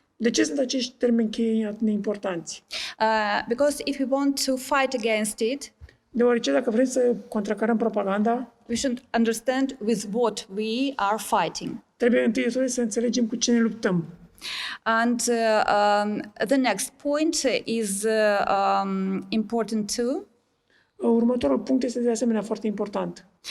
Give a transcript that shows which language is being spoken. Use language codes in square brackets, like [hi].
[ro] De ce sunt acești termeni cheie atât de importanți? [en] Because if we want to fight against it, [ro] deoarece dacă vrem să contracarăm propaganda, [en] we should understand with what we are fighting. [ro] Trebuie întâi de toate să înțelegem cu ce ne luptăm. [en] And the next point is important too. [ro] Următorul punct este de asemenea foarte important.